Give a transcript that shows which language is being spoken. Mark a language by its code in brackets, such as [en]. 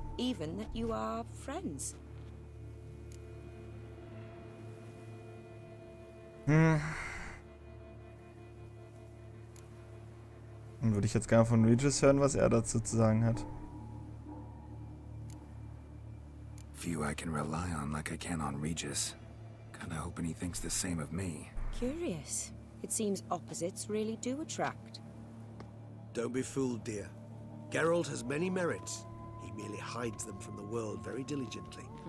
[en] Even that you are friends. [de] Dann würde ich jetzt gerne von Regis hören, was er dazu zu sagen hat. [en] Few I can rely on like I can on Regis. Kinda hoping he thinks the same of me. Curious. It seems opposites really do attract. Don't be fooled, dear. Geralt has many merits. He merely hides them from the world very diligently.